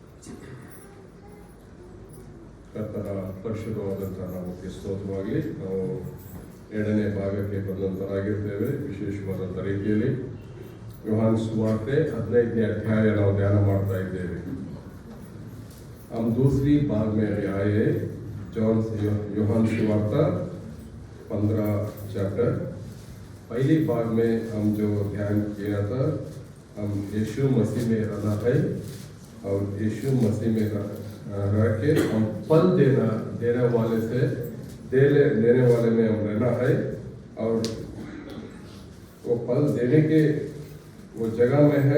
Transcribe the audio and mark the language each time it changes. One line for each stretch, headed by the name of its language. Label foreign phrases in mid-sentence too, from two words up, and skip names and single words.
Kannada: ಕರ್ತನ ಪರಿಶುದ್ಧವಾದಂತಹ ನಾಮಕ್ಕೆ ಸ್ತೋತ್ರವಾಗಲಿ. ನಾವು 2ನೇ ಭಾಗಕ್ಕೆ ಬಂದಂತರಾಗಿರ್ತೇವೆ. ವಿಶೇಷವಾದಂಥ ರೀತಿಯಲ್ಲಿ ಯೋಹಾನ್ ಸುವಾರ್ತೆ 15ನೇ ಅಧ್ಯಾಯ ನಾವು ಧ್ಯಾನ ಮಾಡ್ತಾ ಇದ್ದೇವೆ.
Hindi: हम दूसरी भाग में आए हैं, योहान सुवार्ता 15 चैप्टर. पहली भाग में हम जो ध्यान किया था, हम यीशु मसीह में रहना है और यीशु मसीह में रह के हम फल देने वाले से देने वाले में हम रहना है और वो फल देने के वो जगह में है.